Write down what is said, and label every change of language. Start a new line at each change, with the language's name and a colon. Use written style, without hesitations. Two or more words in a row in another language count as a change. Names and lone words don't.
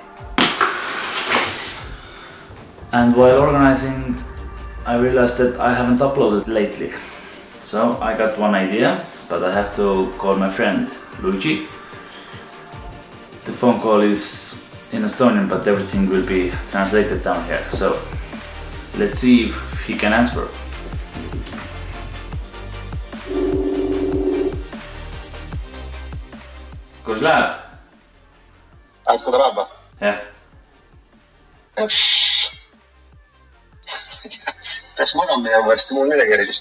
English: And while organizing, I realized that I haven't uploaded lately. So I got one idea, but I have to call my friend Luigi. The phone call is in Estonian, but everything will be translated down here. So let's see if he can answer.
Estonian: Kuidas läheb? Kuidas läheb või? Jah. Peaks magama minema varsti, mul midagi erilist.